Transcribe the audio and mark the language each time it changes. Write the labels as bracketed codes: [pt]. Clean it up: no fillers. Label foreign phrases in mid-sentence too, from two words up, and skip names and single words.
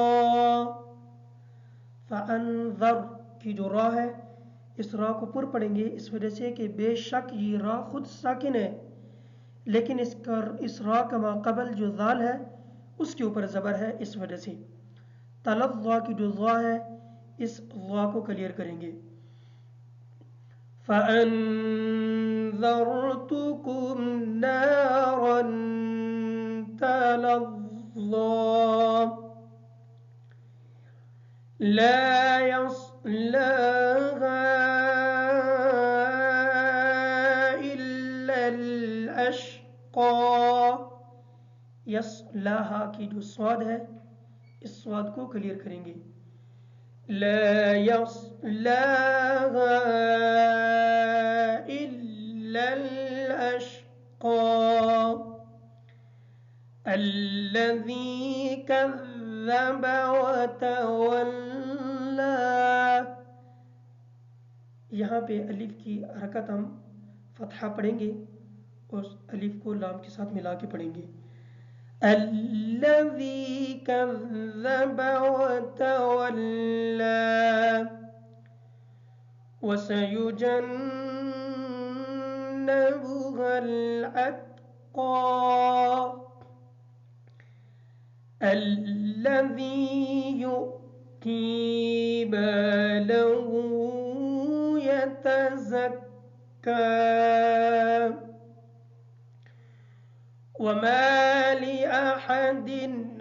[hi] फ़अन्ज़र की जो रा है इस रा को पुर पढ़ेंगे, इस वजह से कि बेशक ये रा खुद साकिन है, लेकिन इस रा का माक़बल जो ज़ाल है उसके ऊपर ज़बर है, इस वजह से। तलज़्ज़ा की जो ज़ा है इस ज़ा को क्लियर करेंगे। [ar] فأنذرتكم نارا تلظى لا يصلاها إلا الأشقى. [hi] यस्लाहा की जो स्वाद है इस स्वाद को क्लियर करेंगे। [ar] لا يصلاها إلا الأشقى الذي كذب وتولى. [hi] यहाँ पे अलिफ की हरकत हम फतहा पढ़ेंगे और अलिफ को लाम के साथ मिला के पढ़ेंगे। [ar] الذي كذب وتولى وسيجنبها الأتقى الذي يؤتي ماله يتزكى وما لأحد